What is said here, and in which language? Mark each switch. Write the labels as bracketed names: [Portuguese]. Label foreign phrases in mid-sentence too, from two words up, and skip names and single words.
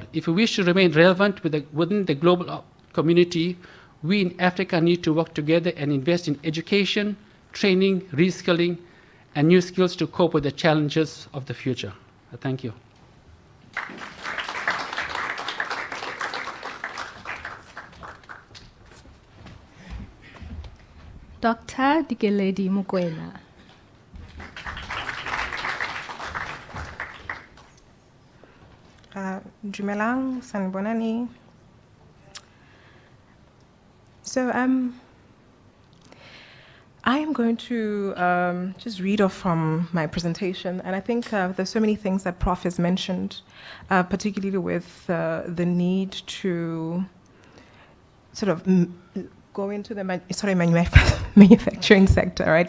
[English] If we wish to remain relevant within the global community, we in Africa need to work together and invest in education, training, reskilling, and new skills to cope with the challenges of the future. Thank you. Dr. Dikeledi Mokoena. Dumelang, sanibonani. So I am going to just read off from my presentation, and I think there's so many things that Prof has mentioned, particularly with the need to sort of go into the manufacturing sector, right?